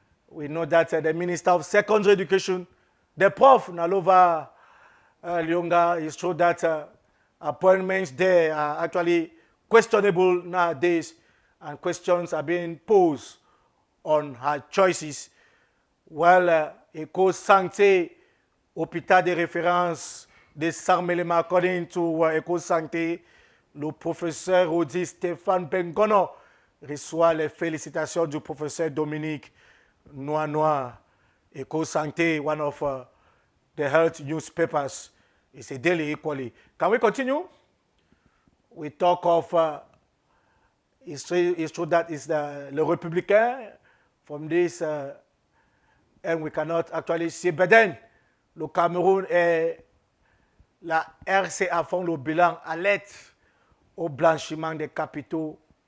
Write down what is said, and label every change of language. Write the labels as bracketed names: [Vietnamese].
[English] We know that the Minister of Secondary Education, the Prof. Nalova Lyonga, is true that appointments there are actually questionable nowadays, and questions are being posed on her choices. Well, [French] Eco Santé, hôpital de référence de Sarmelema, [English] according to [French] Eco Santé, le professeur Audi Stéphane Bengono reçoit les félicitations du professeur Dominique Noir. [English] Eco Santé, one of the health newspapers, is a daily equally. Can we continue? We talk of, it's true that it's le Républicain from this, and we cannot actually see, but then, [French] le Cameroun et la RCA font le bilan alerte au blanchiment des capitaux.